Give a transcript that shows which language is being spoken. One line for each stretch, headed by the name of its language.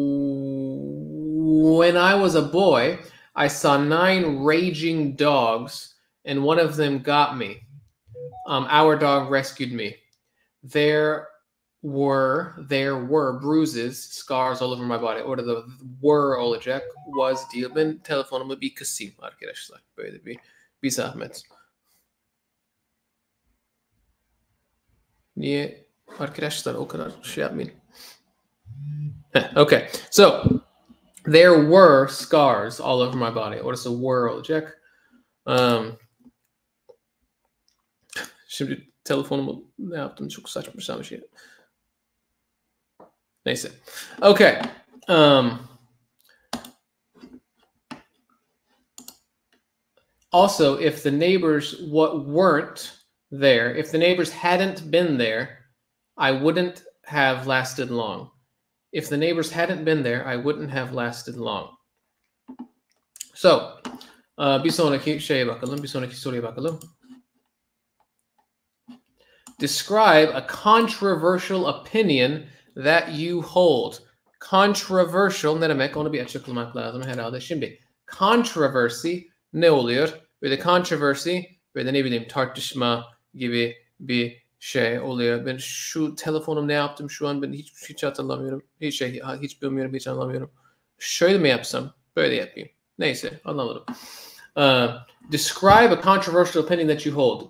English: When I was a boy, I saw 9 raging dogs, and one of them got me. Our dog rescued me. There were bruises, scars all over my body.
Turkish: Orada da
English: were
Turkish: olacak,
English: was
Turkish: değil. Ben telefonumu bir kısayım arkadaşlar. Böyle bir zahmet. Niye arkadaşlar o kadar şey yapmayın?
English: Okay, so there were scars all over my body.
Turkish: Orası
English: were
Turkish: olacak. Şimdi telefonumu ne yaptım? Çok saçma bir şey. Neyse.
English: Okay. Also, if the neighbors weren't there, if the neighbors hadn't been there, I wouldn't have lasted long. If the neighbors hadn't been there, I wouldn't have lasted long.
Turkish: So, bir sonraki soruya bakalım.
English: Describe a controversial opinion that you hold.
Turkish: Controversial ne demek? Onu bir açıklamak lazım herhalde. Şimdi controversy ne oluyor? Böyle controversy böyle ne bileyim tartışma gibi bir şey oluyor. Ben şu telefonum ne yaptım şu an ben hiç hatırlamıyorum. Hiç bilmiyorum, hiç anlamıyorum. Şöyle mi yapsam? Böyle yapayım. Neyse, anlamadım.
English: Describe a controversial opinion that you hold.